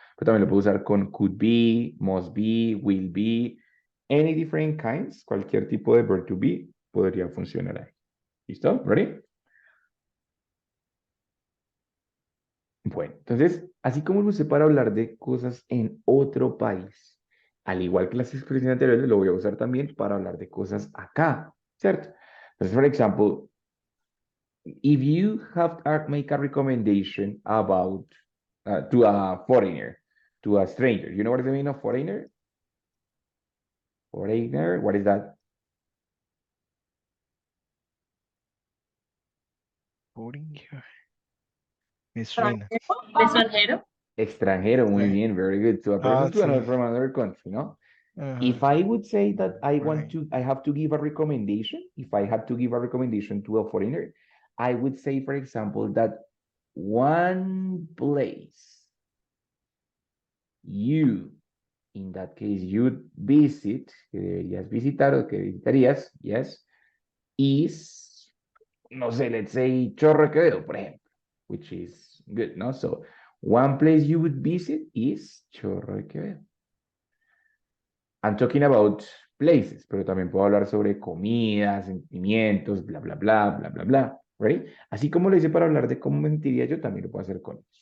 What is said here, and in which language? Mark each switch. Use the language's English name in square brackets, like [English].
[Spanish] Pero también lo puedo usar con [English] could be, must be, will be, any different kinds, [Spanish] cualquier tipo de verb to be podría funcionar ahí. ¿Listo? ¿Ready? Bueno, entonces, así como lo usé para hablar de cosas en otro país, al igual que las expresiones anteriores, lo voy a usar también para hablar de cosas acá, ¿cierto? [English] Entonces, por ejemplo, if you have to make a recommendation about to a foreigner, to a stranger, you know what does it mean of foreigner? Foreigner, what is that? Boarding here. [Spanish] Me suena. ¿De extranjero? Extranjero, muy Eh, [English] bien, very good. So a person to [Spanish] sí. [English] another from another country, no? Ajá. If I would say that Right. I have to give a recommendation, if I had to give a recommendation to a foreigner, I would say, for example, that one place you, in that case, you'd visit, [Spanish] que deberías visitar o que visitarías, [English] yes, is, [Spanish] no sé, [English] let's say Chorro Quevedo, [Spanish] por ejemplo, [English] which is good, no? So, one place you would visit is Chorro Quevedo. I'm talking about places, [Spanish] pero también puedo hablar sobre comida, sentimientos, bla, bla, [English] bla, bla, bla, bla, right? [Spanish] Así como lo hice para hablar de cómo me sentiría yo, también lo puedo hacer con ellos.